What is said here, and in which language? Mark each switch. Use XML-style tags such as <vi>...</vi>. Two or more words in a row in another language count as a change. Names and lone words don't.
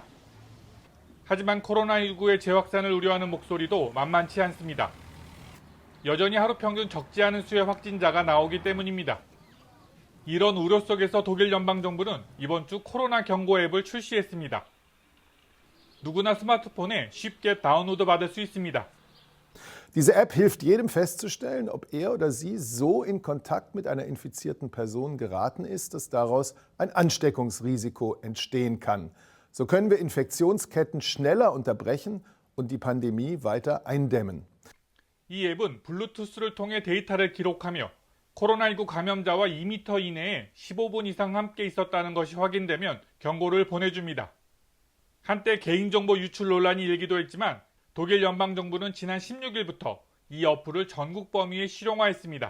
<ko>하지만 코로나19의 재확산을 우려하는 목소리도 만만치 않습니다. 여전히 하루 평균 적지 않은 수의 확진자가 나오기 때문입니다. 이런 우려 속에서 독일 연방정부는 이번 주 코로나 경고 앱을 출시했습니다. 누구나 스마트폰에 쉽게 다운로드 받을 수 있습니다.</ko> <de>Diese App hilft jedem festzustellen, ob er oder sie so in Kontakt mit einer infizierten Person geraten ist, dass daraus ein Ansteckungsrisiko entstehen kann. So können wir Infektionsketten schneller unterbrechen und die Pandemie weiter eindämmen.</de> <ko>이 앱은 블루투스를 통해 데이터를 기록하며 코로나19 감염자와 2m 이내에 15분 이상 함께 있었다는 것이 확인되면 경고를 보내줍니다. 한때 개인정보 유출 논란이 일기도 했지만 독일 연방정부는 지난 16일부터 이 어플을 전국 범위에 실용화했습니다.</ko>